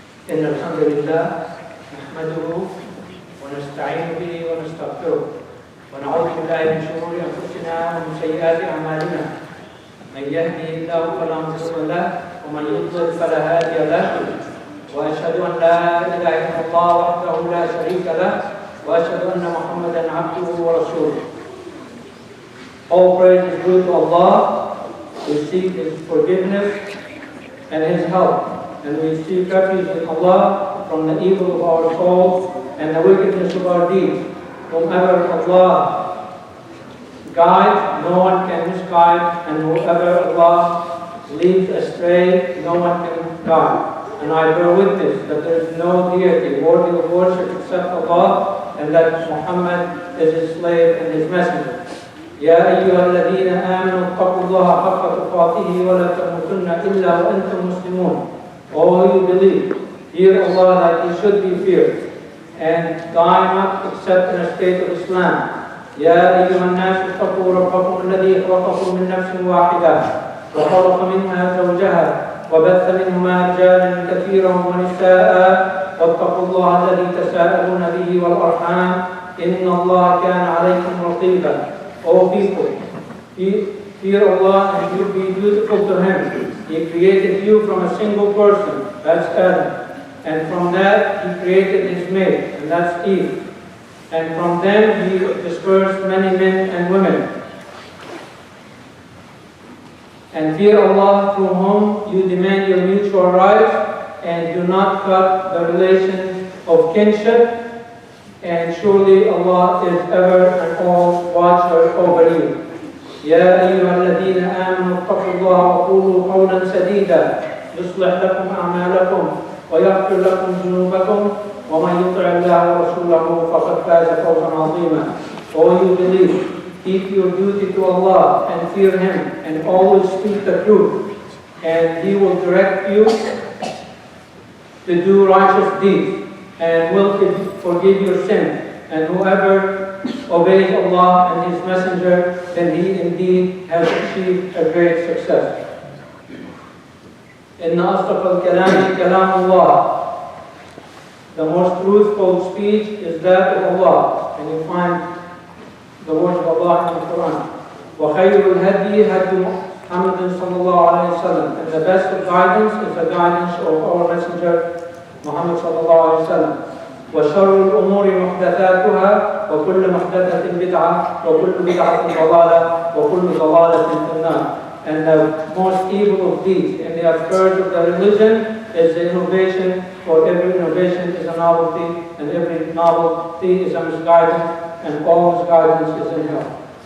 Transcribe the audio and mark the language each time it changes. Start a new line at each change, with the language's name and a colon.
Arabic: إن الحمد لله نحمده ونستعين به ونستغفره ونعوذ بالله من شرور أنفسنا ومن سيئات أعمالنا من يهده الله فلا مضل له ومن يضلل فلا هادي له وأشهد أن لا إله إلا الله وحده لا شريك له وأشهد أن محمدا عبده ورسوله.
English: All praise is due to Allah. We seek His forgiveness and His help. And we seek refuge in Allah from the evil of our souls and the wickedness of our deeds. Whomever Allah guides, no one can misguide, and whoever Allah leads astray, no one can guide. And I bear witness that there is no deity worthy of worship except Allah, and that Muhammad is His slave and His messenger.
Arabic: يا أيها الذين آمنوا اتقوا الله حق تقاته ولا تموتن إلا وأنتم مسلمون.
English: All you believe, fear Allah like He should be feared, and die not except in a state of Islam.
Arabic: يا أيها الناس اتقوا ربكم الذي خلقكم من نفس واحدة وخلق منها زوجها وبث منهما رجالا كثيرا ونساء واتقوا الله الذي تساءلون به والأرحام إن الله كان عليكم رقيبا.
English: O people, fear Allah and you be dutiful to Him. He created you from a single person, that's Adam. And from that He created His mate, and that's Eve. And from them He dispersed many men and women. And fear Allah through whom you demand your mutual rights, and do not cut the relation of kinship. And surely Allah is ever and all watcher over you.
Arabic: يا أيها الذين آمنوا اتقوا الله وقولوا قولا سديدا يصلح لكم أعمالكم ويغفر لكم ذنوبكم ومن يطع الله ورسوله فقد فاز فوزا عظيما.
English: All you believe, keep your duty to Allah and fear Him, and always speak the truth, and He will direct you to do righteous deeds, and will forgive your sin. And whoever obeys Allah and His Messenger, then he indeed has achieved a great success.
Arabic: إن أصدق الكلام كلام الله.
English: The most truthful speech is that of Allah, and you find the words of Allah in the Quran.
Arabic: وخير الهدي هدي محمد صلى الله عليه وسلم.
English: And the best of guidance is the guidance of our Messenger Muhammad
Arabic: صلى الله عليه وسلم. وشر الأمور محدثاتها وكل محدثة بدعة وكل بدعة ضلالة وكل ضلالة في النار.
English: And the most evil of deeds and the affairs of the religion is the innovation, for every innovation is a novelty, and every novelty is a misguidance, and all misguidance is in hell.